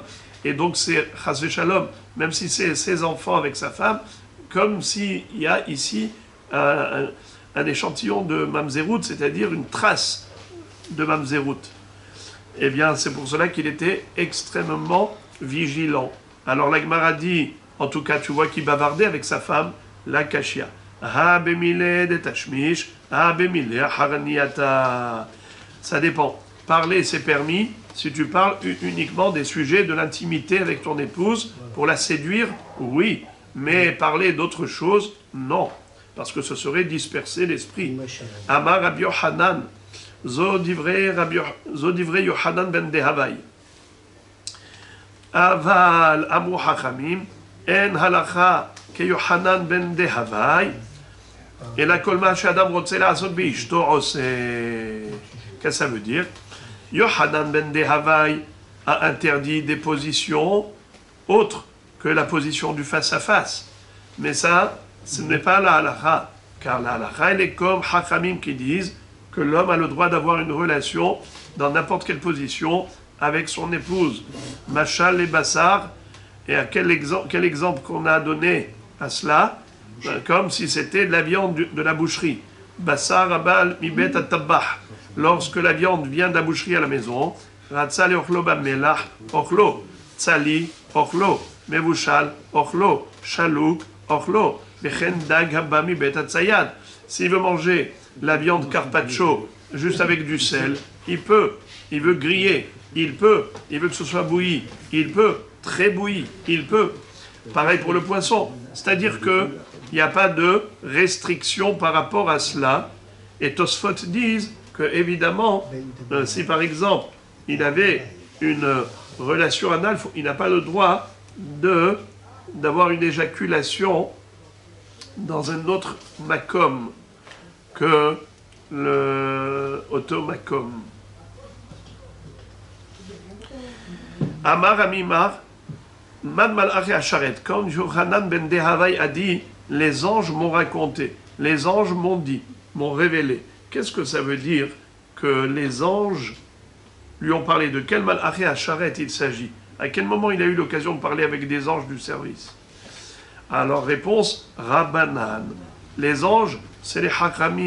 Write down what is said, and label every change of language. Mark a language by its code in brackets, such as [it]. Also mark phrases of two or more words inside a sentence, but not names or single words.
[fr] Et donc c'est [he] חס ושלום, [fr] même si c'est ses enfants avec sa femme, comme s'il y a ici un échantillon de mamzerout, c'est-à-dire une trace de mamzerout. Eh bien, c'est pour cela qu'il était extrêmement vigilant. Alors la Gemara dit, en tout cas, tu vois qu'il bavardait avec sa femme, la kashia. [arc] הא במילי דתשמיש, הא במילי אחרנייתא. [fr] Ça dépend. parler c'est permis si tu parles uniquement des sujets de l'intimité avec ton épouse pour la séduire, oui. Mais parler d'autre chose, non. Parce que ce serait disperser l'esprit. [he] אמר רבי יוחנן, זו דברי יוחנן בן דהבאי. אבל אמרו חכמים, אין הלכה כיוחנן בן דהבאי, אלא כל מה שאדם רוצה לעשות באשתו עושה. [fr] Qu'est-ce que ça veut dire? Yohanan ben Dehavai a interdit des positions autres que la position du face-à-face. Mais ça, ce n'est pas la halakha. Car la halakha, elle est comme Hachamim qui disent que l'homme a le droit d'avoir une relation dans n'importe quelle position avec son épouse. Machal et Bassar, et à quel exemple qu'on a donné à cela? Comme si c'était de la viande de la boucherie. [he] בשר הבא מבית הטבח. [fr] Lorsque la viande vient de la boucherie à la maison, [he] רצה אוכלו במלח אוכלו, צלי אוכלו, מבושל אוכלו, שלוק אוכלו, וכן דג הבא מבית הצייד. [fr] S'il veut manger la viande carpaccio juste avec du sel, il peut. Il veut griller, il peut. Il veut que ce soit bouilli, il peut. Très bouilli, il peut. Pareil pour le poisson. C'est-à-dire que il n'y a pas de restriction par rapport à cela. Et Tosfot disent que, évidemment, si par exemple, il avait une relation anale, il n'a pas le droit d'avoir une éjaculation dans un autre makom que le automakom. [he] אמר אמימר, מן מלאכי השרת, [fr] quand Yohanan ben Dehavai a dit, les anges m'ont raconté, les anges m'ont dit, m'ont révélé. Qu'est-ce que ça veut dire que les anges lui ont parlé? De quel [he] מלאכי השרת [fr] il s'agit? À quel moment il a eu l'occasion de parler avec des anges du service? Alors réponse, Rabbanan. Les anges, c'est les Hachamim.